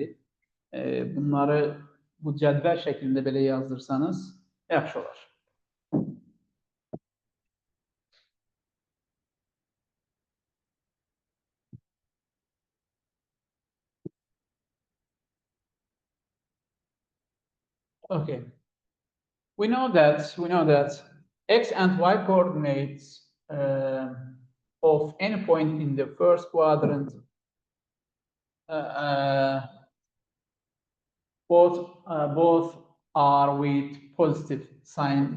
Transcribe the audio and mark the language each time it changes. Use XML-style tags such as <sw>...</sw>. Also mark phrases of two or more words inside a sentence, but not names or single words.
<az>Bunları bu cədvəl şəklində belə yazdırsanız yaxşı olar.</az> <en>Okay. We know that x and y coordinates of any point in the first quadrant both are with positive sign.</en>